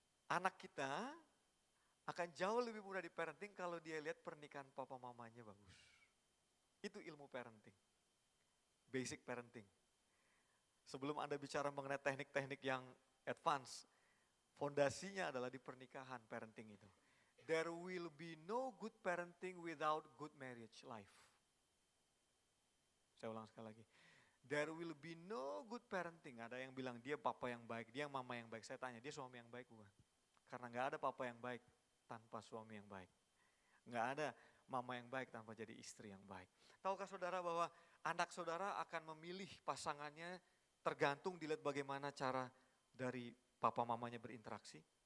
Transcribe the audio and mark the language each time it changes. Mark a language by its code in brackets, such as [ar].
[id] Anak kita akan jauh lebih mudah di parenting kalau dia lihat pernikahan papa mamanya bagus. Itu ilmu parenting. Basic parenting. Sebelum Anda bicara mengenai teknik-teknik yang advance, fondasinya adalah di pernikahan parenting itu. [en] There will be no good parenting without good marriage life. [id] Saya ulang sekali lagi. [en] There will be no good parenting. [id] Ada yang bilang dia papa yang baik, dia mama yang baik. Saya tanya, dia suami yang baik bukan? Karena nggak ada papa yang baik tanpa suami yang baik. Nggak ada mama yang baik tanpa jadi istri yang baik. Tahukah saudara bahwa anak saudara akan memilih pasangannya tergantung dilihat bagaimana cara dari papa mamanya berinteraksi?